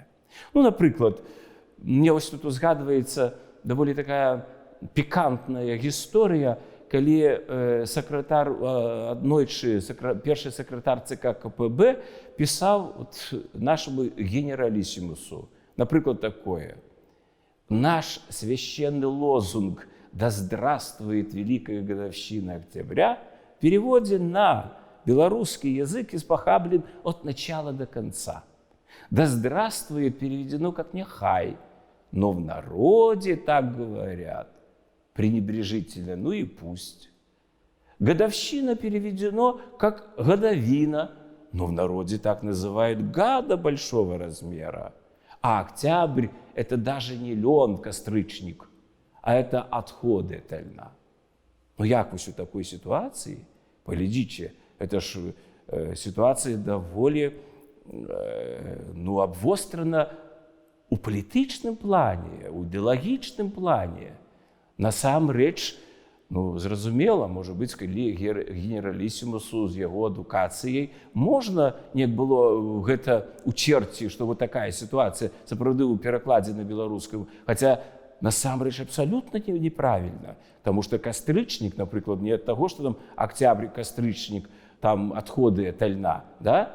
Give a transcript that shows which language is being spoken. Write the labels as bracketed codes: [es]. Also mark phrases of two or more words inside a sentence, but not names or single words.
[be] Ну, напрыклад, мне вось тут узгадваецца даволі такая пікантная гісторыя, калі першы сакратар ЦК КПБ пісаў нашаму генералісімусу. Напрыклад, такое. [ru] Наш священный лозунг «Да здравствует Великая Годовщина Октября» в переводе на белорусский язык испохаблен от начала до конца. «Да здравствует» переведено как «нехай», но в народе так говорят пренебрежительно, ну и пусть. «Годовщина» переведено как «годовина», но в народе так называют «гада» большого размера. А октябрь – это даже не лен, кострычник, а это отходы от льна. [be] Ну як вось у такой ситуации, поглядите, [ru] это ж ситуация [be] доволі обвострана у палітычным плане, у ідэалагічным плане. Насамрэч, зразумела, можа быць, калі генералісімусу з яго адукацыяй можна неяк было гэта учерці, што вот такая сітуацыя сапраўды ў перакладзе на беларускую, хаця насамрэч абсалютна неправільна, таму што кастрычнік, напрыклад, не ад таго, што там октябрь, кастрычнік, там адходы ад льна, да?